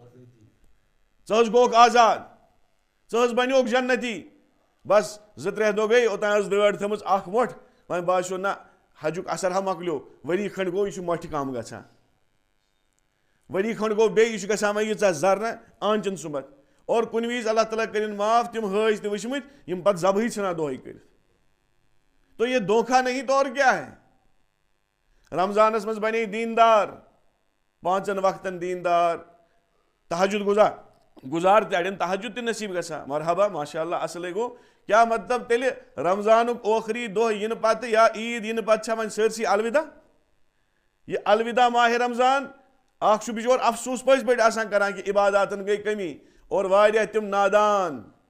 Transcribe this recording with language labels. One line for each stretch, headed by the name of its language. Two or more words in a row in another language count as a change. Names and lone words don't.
Kashmiri: ژٕ حظ گوٚوکھ آزاد ژٕ حظ بنیوکھ جنتی بس 2-3 دۄہ گٔے اوٚتام ٲس دٲڑ تھٲومٕژ اکھ مۄٹھ وۄنۍ باسیو نہ حجُک اثر ہا مۄکلیو ؤری کھنٛڈ گوٚو یہِ چھُ مۄٹھِ کم گژھان ؤری کھنٛڈ گوٚو بیٚیہِ یہِ چھُ گژھان وۄنۍ ییٖژاہ زرنہ آنچن سُمتھ اور کُنہِ وِزِ اللہ تعالیٰ کٔرِنۍ معاف تِم حٲج تہِ وٕچھمٕتۍ یِم پتہٕ ذبحٕے ژھٕنان دۄہے کٔرِتھ
Urdu: تو یہ دھوکھا نہیں تو اور کیا
Kashmiri: ہے رمضانس منٛز بنے دیندار 5 وقتن دیندار تہجد گزار تہِ اڑٮ۪ن تہجد تہِ نصیٖب گژھان
Arabic: مرحبا ماشاء اللہ
Kashmiri: اصلے گوٚو کیٛاہ مطلب تیٚلہِ رمضانُک ٲخری دۄہ یِنہٕ پتہٕ یا عیٖد یِنہٕ پتہٕ چھا وۄنۍ سٲرسٕے الوداع یہِ الوداع ماہِ رمضان اکھ چھُ بِچور افسوٗس پٔزۍ پٲٹھۍ آسان کران کہِ عباداتن گٔے کٔمی اور واریاہ تِم نادان